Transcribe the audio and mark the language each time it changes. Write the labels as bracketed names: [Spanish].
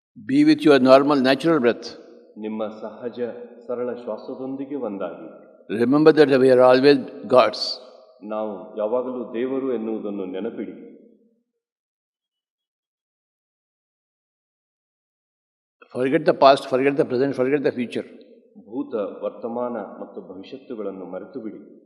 [English] Be with your normal, natural breath. [Kannada] ನಿಮ್ಮ ಸಹಜ ಸರಳ ಶ್ವಾಸದೊಂದಿಗೆ ಒಂದಾಗಿ. [English] Remember that we are always gods. [Kannada] ನಾವು ಯಾವಾಗಲೂ ದೇವರು ಎನ್ನುವುದನ್ನು ನೆನಪಿಡಿ. [English] Forget the past, forget the present, forget the future. [Kannada] ಭೂತ, ವರ್ತಮಾನ ಮತ್ತು ಭವಿಷ್ಯತ್ತುಗಳನ್ನು ಮರೆತು ಬಿಡಿ.